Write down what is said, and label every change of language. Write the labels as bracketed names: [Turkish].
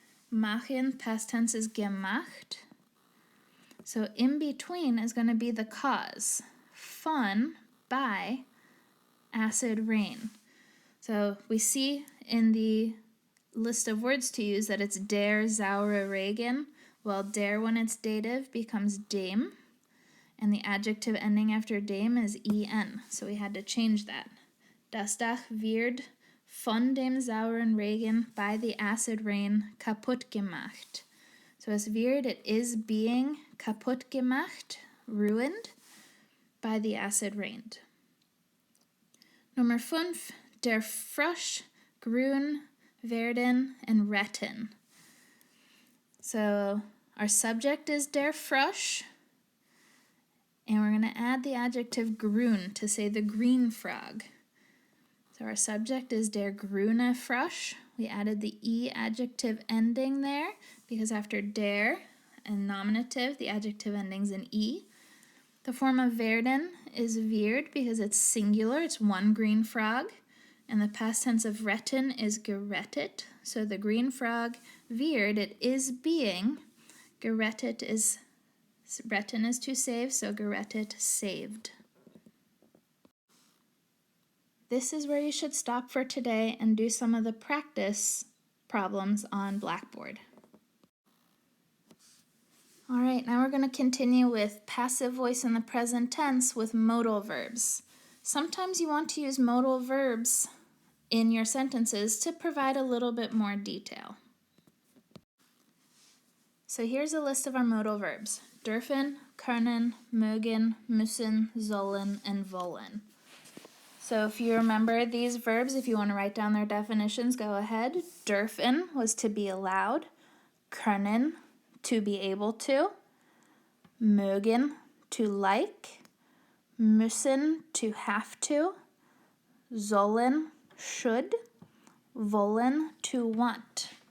[English] Machen, past tense is gemacht. So in between is going to be the cause. Von, by, acid rain. So we see in the list of words to use that it's der, saure, regen. Well, der, when it's dative, becomes dem, and the adjective ending after dem is en, so we had to change that. [German] Das Dach wird von dem sauren Regen [English] by the acid rain [German] kaputt gemacht. [English] So es wird, it is being kaputt gemacht, ruined, by the acid rain. [German] Nummer 5, der Frosch, grün, werden, and retten. [English] So our subject is der Frosch, and we're going to add the adjective grün to say the green frog. So our subject is der grüne Frosch. We added the e adjective ending there because after der and nominative, the adjective ending's in e. The form of werden is wird because it's singular, it's one green frog. And the past tense of retten is gerettet. So the green frog, wird, it is being. Gerettet is, retten is to save, so gerettet, saved. This is where you should stop for today and do some of the practice problems on Blackboard. All right, now we're going to continue with passive voice in the present tense with modal verbs. Sometimes you want to use modal verbs in your sentences to provide a little bit more detail. So here's a list of our modal verbs: dürfen, können, mögen, müssen, sollen, and wollen. So if you remember these verbs, if you want to write down their definitions, go ahead. Dürfen was to be allowed, können, to be able to, mögen, to like, müssen, to have to, sollen, should, wollen, to want.